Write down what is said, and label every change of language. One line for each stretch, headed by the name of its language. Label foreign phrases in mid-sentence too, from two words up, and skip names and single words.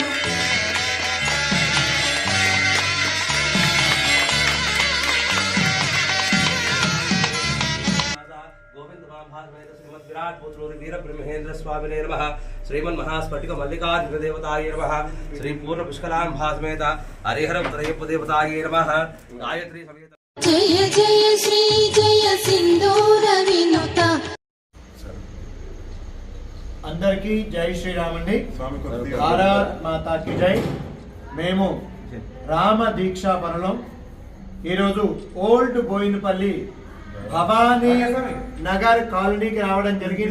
Sanskrit: विराट पोतुलूरुवीर ब्रह्मेंद्र स्वामिने नमः श्रीमन्महास्फटिक मल्लिकार्जुन देवताय नमः श्री पूर्ण पुष्कलांभासमेत हरिहरं त्रय्यप्प देवताय नमः गायत्री समेत जय जय श्री जय सिंदूर विनुत.
Telugu: అందరికీ జై శ్రీరామ్ అండి.
Hindi: भारत माताकी जय.
Telugu: మేము రామ దీక్షా పరులం. ఈరోజు ఓల్డ్ బోయినపల్లి భవానీ నగర్ కాలనీకి రావడం జరిగింది.